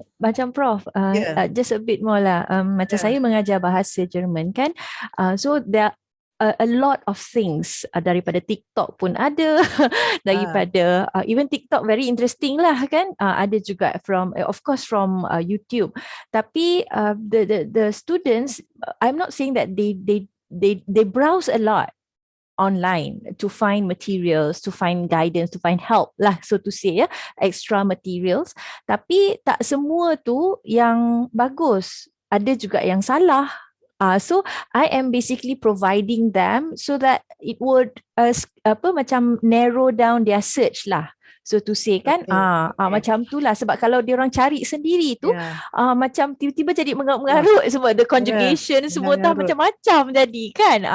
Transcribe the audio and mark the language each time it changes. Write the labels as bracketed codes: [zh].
[ms] Macam Prof, [en] just a bit more [ms] lah. Macam saya mengajar bahasa Jerman kan, [en] so there a lot of things [ms] daripada TikTok pun ada, daripada [en] even TikTok very interesting [ms] lah kan, ada juga [en] from of course from [ms] YouTube. Tapi [en] the students, I'm not saying that they browse a lot, online to find materials, to find guidance, to find help lah, so to say, ya, extra materials. [ms] Tapi tak semua tu yang bagus, ada juga yang salah. [en] So I am basically providing them so that it would macam narrow down their search lah, so to say kan. [ms] Macam tu lah, sebab kalau dia orang cari sendiri tu macam tiba-tiba jadi mengarut sebab the conjugation semua tak macam-macam jadi kan.